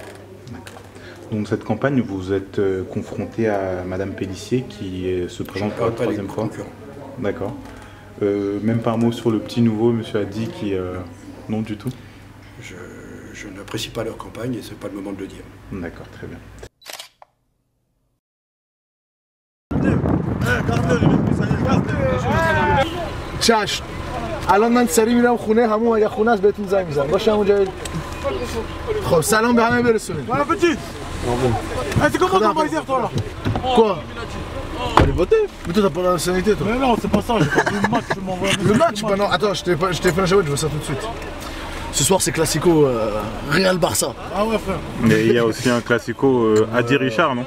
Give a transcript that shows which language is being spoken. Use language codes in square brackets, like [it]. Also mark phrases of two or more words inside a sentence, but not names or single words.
[fr] Donc cette campagne, vous êtes confronté à Madame Pélissier qui se présente pour la troisième fois. D'accord. Même pas un mot sur le petit nouveau, Monsieur Hadi, qui... non du tout. Je n'apprécie pas leur campagne et ce n'est pas le moment de le dire. D'accord, très bien. [fa] چشم الان من سری میرم خونه همون اگه خونه است بهتون زنگ میزنم باشه همونجا خب سلام به همه برسونید [fr] Bon appétit. C'est comment ton baisir toi là? Quoi? Allez voter. Mais toi t'as pas la nationalité toi? Mais non c'est pas ça, j'ai pas vu le match, je m'envoie. Le match? Bah non, attends, je t'ai fait un chabot, je veux ça tout de suite. Ce soir c'est Classico Real-Barça. Ah ouais frère. Mais il y a aussi un Classico Hadi Richard, non?